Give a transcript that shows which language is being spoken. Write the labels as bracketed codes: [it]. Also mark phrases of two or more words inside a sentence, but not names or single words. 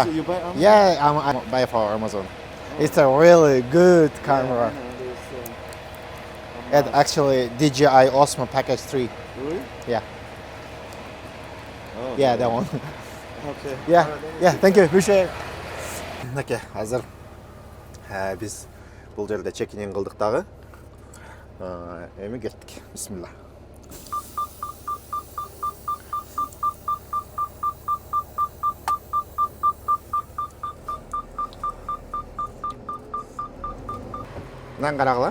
[en] Amazon. You buy Amazon? Yeah, I'm buy for Amazon. It's a really good camera. There's, It actually DJI Osmo Package 3. really? Yeah, Oh, yeah, that one. Okay. Yeah, yeah, thank you. Appreciate it. [kk] Мінекей, қазір біз бұл жерде чекинин қылдық дағы. Эми кеттік. Бисмилла. Мынаны қарағыла.